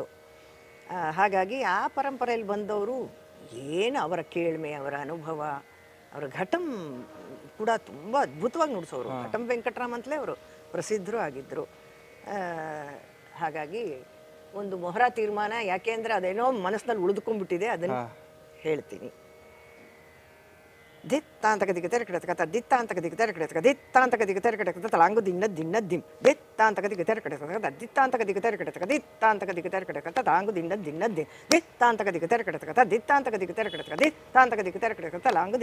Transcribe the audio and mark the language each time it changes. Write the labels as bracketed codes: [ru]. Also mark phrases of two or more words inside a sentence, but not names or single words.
[kn] ಹಾಗಾಗಿ ಆ ಪರಂಪರೆಯಲ್ಲಿ ಬಂದವರು ಏನು ಅವರ ಕೇಳ್ಮೆ, ಅವರ ಅನುಭವ, ಅವರ ಘಟಂ ಕೂಡ ತುಂಬ ಅದ್ಭುತವಾಗಿ ನುಡಿಸೋರು. ಘಟಂ ವೆಂಕಟರಾಮ್ ಅಂತಲೇ ಅವರು ಪ್ರಸಿದ್ಧರು ಆಗಿದ್ದರು. ಹಾಗಾಗಿ ಒಂದು ಮೊಹರಾ ತೀರ್ಮಾನ, ಯಾಕೆ ಅಂದರೆ ಅದೇನೋ ಮನಸ್ಸಿನಲ್ಲಿ ಉಳಿದುಕೊಂಡ್ಬಿಟ್ಟಿದೆ, ಅದನ್ನು ಹೇಳ್ತೀನಿ. ದಿತ್ತಾಂತಕ ದಿಗತೆರ ಕೆಡತಕ ದಿತ್ತಾಂತಕ ದಿಗತೆರ ಕೆಡತಕ ದಿತ್ತಾಂತಕ ದಿಗತೆರ ಕೆಡತಕ ತಲಾಂಗು ದಿನ್ನ ದಿನ್ನ ದಿಮ್ ದಿತ್ತಾಂತಕ ದಿಗತೆರ ಕೆಡತಕ ದಿತ್ತಾಂತಕ ದಿಗತೆರ ಕೆಡತಕ ದಿತ್ತಾಂತಕ ದಿಗತೆರ ಕೆಡತಕ ತಲಾಂಗು ದಿನ್ನ ದಿನ್ನ ದಿಮ್ ದಿತ್ತಾಂತಕ ದಿಗತೆರ ಕೆಡತಕ ದಿತ್ತಾಂತಕ ದಿಗತೆರ ಕೆಡತಕ ದಿತ್ತಾಂತಕ ದಿಗತೆರ ಕೆಡತಕ ತಲಾಂಗು